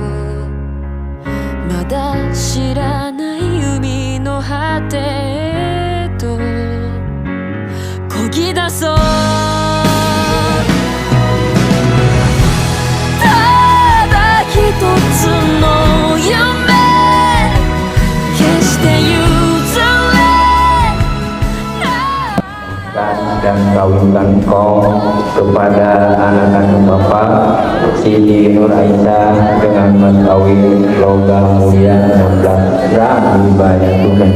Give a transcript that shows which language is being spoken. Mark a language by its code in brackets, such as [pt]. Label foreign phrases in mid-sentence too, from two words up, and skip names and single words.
[ja] まだ知らない海の果てへと漕ぎ出そう。ただ一つの夢、決して譲れない。 [id] Dan kawinkan kau kepada anak kandung Bapak Siti Nur Aisyah dengan mas kawin logam mulia 16 gram dibayar tunai.